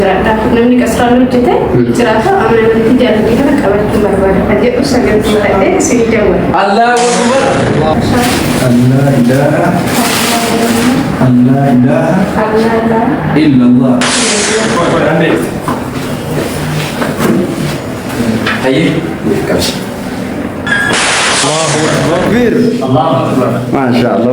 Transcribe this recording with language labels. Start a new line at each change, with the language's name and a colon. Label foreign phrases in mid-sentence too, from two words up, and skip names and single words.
Oromo: namni qasraan hojjete jiraata amana wanti jaallatee kana qabachuun barbaada kan jedhu sagantuu ta'ee si jawwata.
Arabic: الله أكبر. الله إله إلا الله. Hayy. Kabis. الله أكبر. ما شاء الله.